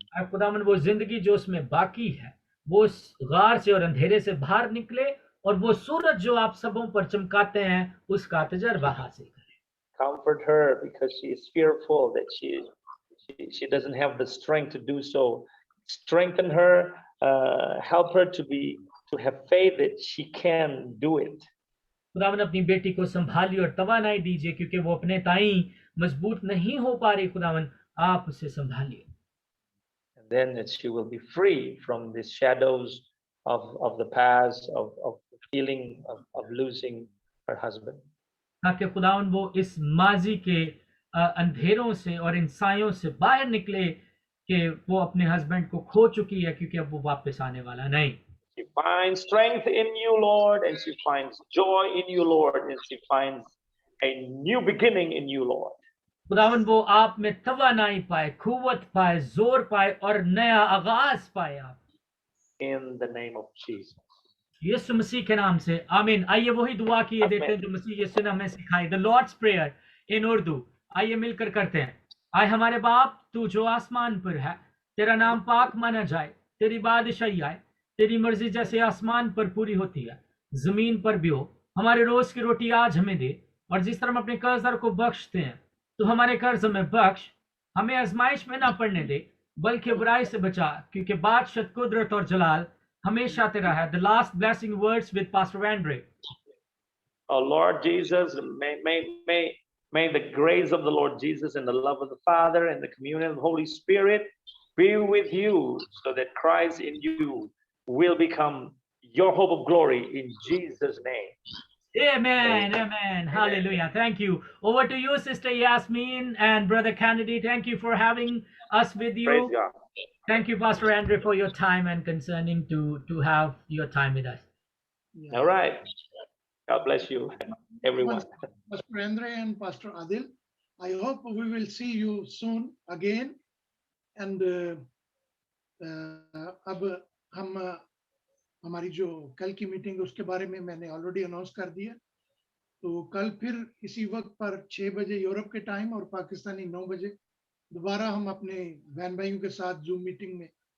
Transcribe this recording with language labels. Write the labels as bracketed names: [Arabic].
[Hindi] खुदावन वो जिंदगी जो उसमें बाकी है, वो उस गार से और अंधेरे से बाहर निकले और वो सूरज जो आप सबों पर चमकाते हैं उसका तजर्बा हासिल करें. [English] Comfort her because she is fearful that she doesn't have the strength to do so. Strengthen her, help her to have faith that she can do it. [Hindi] खुदावन अपनी बेटी को संभालिए और तवानाई दीजिए, क्योंकि वो अपने ताई मजबूत नहीं हो पा रही. खुदावन आप उसे संभालिए. [English] And then that she will be free from the shadows of the past, of feeling of losing her husband. [Hindi] ताकि खुदावन वो इस माजी के अंधेरों से और इन सायों से बाहर निकले कि वो अपने हस्बैंड को खो चुकी है, क्योंकि अब वो वापस आने वाला नहीं. [English] She finds strength in you, Lord, and she finds joy in you, Lord, and she finds a new beginning in you, Lord. [Hindi] खुदावन वो आप में तवानाई पाए, कुव्वत पाए, जोर पाए और नया आगाज पाए. आप [English] in the name of Jesus. [Hindi] यीशु मसीह के नाम से आमीन. आइए वही दुआ किए देते हैं जो मसीह यीशु ने हमें सिखाई. [English] The lord's prayer in Urdu. [Hindi] आइए मिलकर करते हैं. आए हमारे बाप, तू जो आसमान पर है, तेरा नाम पाक माना जाए, तेरी बादशाही आए, तेरी मर्जी जैसे आसमान पर पूरी होती है जमीन पर भी हो. हमारे रोज की रोटी आज हमें दे, और जिस तरह हम अपने कर्जदार को बख्शते हैं तो हमारे कर्ज में बख्श. हमें आजमाइश में ना पड़ने दे, बल्कि बुराई से बचा, क्योंकि बादशाह, कुदरत और जलाल हमेशा तेरा है. [English] The last blessing words with Pastor Andre. Oh Lord Jesus, may the grace of the Lord Jesus and the love of the Father and the communion of the Holy Spirit be with you, so that Christ in you will become your hope of glory, in Jesus' name. Amen. Amen. Hallelujah. Thank you. Over to you, Sister Yasmin and Brother Kennedy. Thank you for having us with you. Praise God. Thank you, Pastor Andre, for your time and concerning to have your time with us. All right. God bless you, everyone. Pastor Andre and Pastor Adil, I hope we will see you soon again. [Hindi] And अब हम हमारी जो कल की meeting उसके बारे में मैंने ऑलरेडी अनाउंस कर दिया. तो कल फिर इसी वक्त पर 6 बजे यूरोप के टाइम और पाकिस्तानी 9 बजे दोबारा हम अपने बहन भाइयों के साथ जूम मीटिंग में